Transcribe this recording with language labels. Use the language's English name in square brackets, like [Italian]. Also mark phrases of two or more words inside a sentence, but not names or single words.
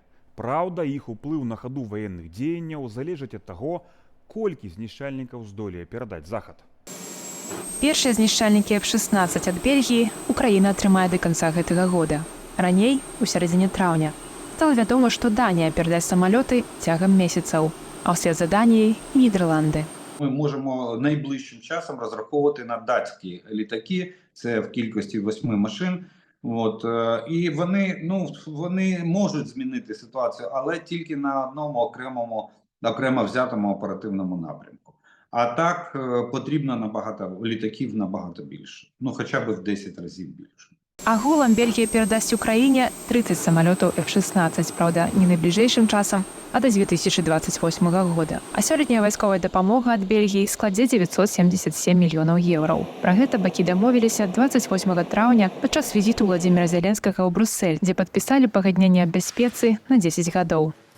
[Belarusian] Праўда, іх уплыў на хаду ваенных дзеянняў залежыць ад таго, колькі знішчальнікаў здолее перадаць Захад. Першыя знішчальнікі F-16 ад Бельгіі Украіна атрымае да канца гэтага года. Раней, у сярэдзіне траўня, стала вядома, што Данія перадасць самалёты цягам месяцаў, а ўслед за Даніяй – Нідерланди. [Ukrainian] Ми можемо найближчим часом розраховувати на датські літаки, це в кількості 8 машин. І вони можуть змінити ситуацію, але тільки на одному окремо взятому оперативному напрямку. А так потрібно літаків набагато більше, хоча б в 10 разів більше. [Belarusian] Агулам Бельгія перадасць Украіне 30 самалётаў F-16, праўда, не найбліжэйшым часам, а да 2028 года. А сёлетняя вайсковая дапамога ад Бельгіі складзе 977 мільёнаў еўраў. Пра гэта бакі дамовіліся 28 траўня падчас візіту Уладзіміра Зеленскага ў Брусэль, дзе падпісалі пагадненне аб бяспецы на 10 гадоў.